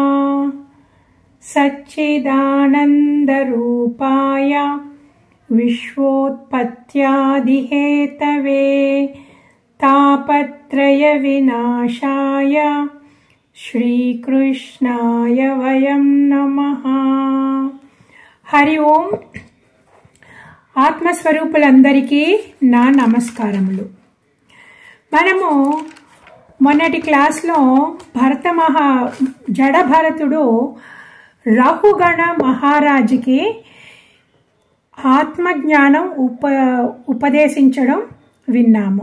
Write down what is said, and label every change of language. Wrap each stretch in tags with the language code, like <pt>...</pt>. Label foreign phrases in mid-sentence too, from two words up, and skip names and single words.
<sa>सच्चिदानंद रूपाय विश्वोत्पत्त्यादिहेतवे तापत्रय विनाशाय श्रीकृष्णाय वयं नमः। हरि ओम।</sa> <te>ఆత్మస్వరూపులందరికీ నా నమస్కారములు. మనము మొన్నటి క్లాస్లో జడ భరతుడు రహుగణ మహారాజుకి ఆత్మజ్ఞానం ఉపదేశించడం విన్నాము.</te>